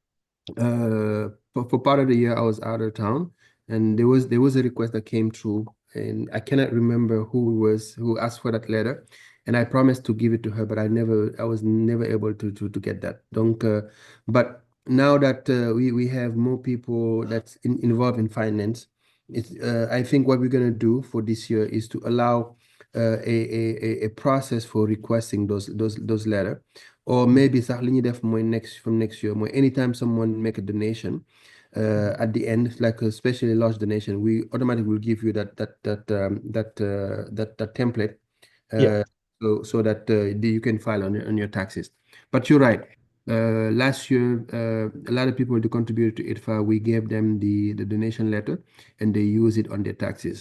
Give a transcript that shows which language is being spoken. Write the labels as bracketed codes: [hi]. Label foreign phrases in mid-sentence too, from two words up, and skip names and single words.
[en] For part of the year I was out of town, and there was a request that came through, and I cannot remember who asked for that letter, and I promised to give it to her, but I was never able to get that. Donc, but now that we have more people that's involved in finance, I think what we're gonna do for this year is to allow a process for requesting those letters. Or maybe [wo] sax li ñuy def mooy [en] from next year mooy anytime someone make a donation, at the end, like especially large donation, we automatically will give you that template, so that you can file on your taxes. But you're right. Last year, a lot of people who contributed to ITFA, we gave them the donation letter, and they use it on their taxes.